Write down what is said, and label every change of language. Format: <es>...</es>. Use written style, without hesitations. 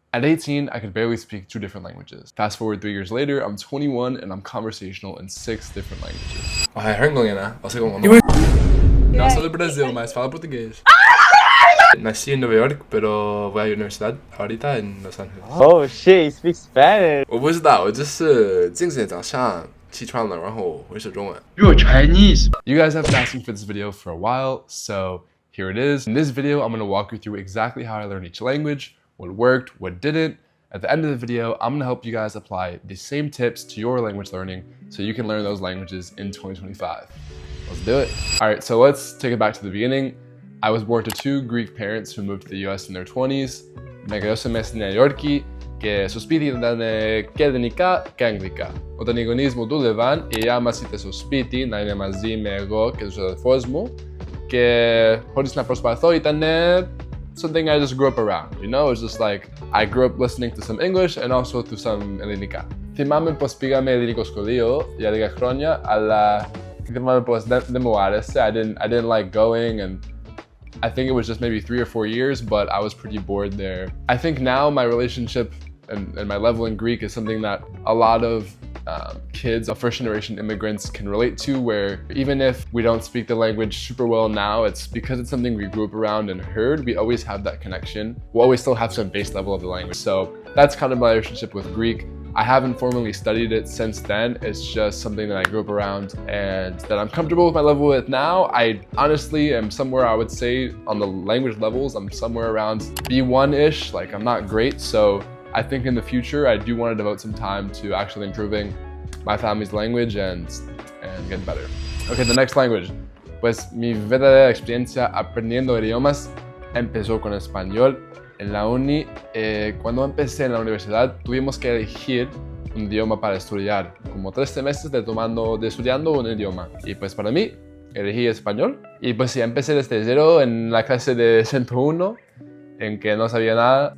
<en>At 18, I could barely speak 2 different languages. Fast forward 3 years later, I'm 21 and I'm conversational in 6 different languages. É香港人啊, você como não?</en> <pt>Não sou do Brasil, mas falo português.</pt> <es>Nací en Nueva York, pero voy a la universidad ahorita en Los Ángeles.</es> <en>Oh shit, you speak Spanish.</en> <zh>我不知道，我就是今天早上起床了，然后会说中文。</zh> <en>You're Chinese. You guys have been asking for this video for a while, so here it is. In this video, I'm going to walk you through exactly how I learned each language, what worked, what didn't. At the end of the video, I'm going to help you guys apply the same tips to your language learning so you can learn those languages in 2025. Let's do it. All right, so let's take it back to the beginning. I was born to 2 Greek parents who moved to the US in their 20s.</en> <el>Μεγαλώσαμε στη Νέα Υόρκη και στο σπίτι ήταν και ελληνικά και αγγλικά. Όταν οι γονείς μου δούλευαν, η γιαγιά μας ήταν στο σπίτι να είναι μαζί με εγώ και τους αδελφούς μου και χωρίς να προσπαθώ ήταν</el> <en>something I just grew up around, you know? It's just like I grew up listening to some English and also to some ελληνικά.</en> <el>Θυμάμαι πως πήγαμε ελληνικό σχολείο για 10 χρόνια, αλλά θυμάμαι πως δεν μου άρεσε.</el> <en>I didn't like going, and I think it was just maybe 3 or 4 years, but I was pretty bored there. I think now my relationship and my level in Greek is something that a lot of kids of first-generation immigrants can relate to, where even if we don't speak the language super well now, it's because it's something we grew up around and heard, we always have that connection. We'll always still have some base level of the language. So that's kind of my relationship with Greek. I haven't formally studied it since then. It's just something that I grew up around and that I'm comfortable with my level with now. I honestly am somewhere, I would say, on the language levels, I'm somewhere around B1-ish, like I'm not great. So I think in the future, I do want to devote some time to actually improving my family's language and get better. Okay, the next language.</en> <es>Pues mi verdadera experiencia aprendiendo idiomas empezó con español. En la uni, cuando empecé en la universidad, tuvimos que elegir un idioma para estudiar, como 3 semestres de estudiando un idioma. Y pues para mí, elegí español. Y pues sí, empecé desde cero en la clase de 101, en que no sabía nada.</es>